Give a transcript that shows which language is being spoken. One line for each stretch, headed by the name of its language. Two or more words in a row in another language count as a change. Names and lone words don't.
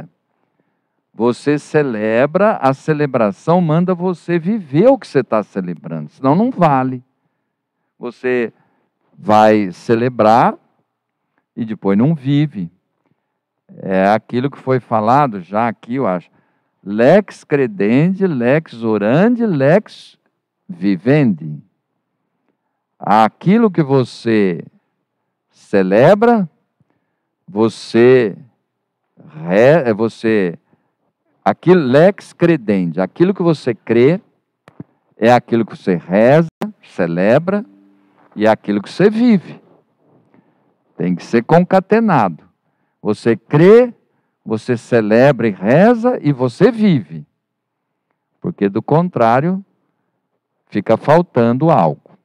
Portuguese: Você celebra, a celebração manda você viver o que você está celebrando, senão não vale. Você vai celebrar e depois não vive. É aquilo que foi falado já aqui, eu acho.
Latin: Lex credendi, lex orandi, lex vivendi.
Portuguese: Aquilo que você celebra, aquilo,
Latin: lex credendi,
Portuguese: aquilo que você crê, é aquilo que você reza, celebra, e é aquilo que você vive. Tem que ser concatenado. Você crê, você celebra e reza, e você vive. Porque, do contrário, fica faltando algo.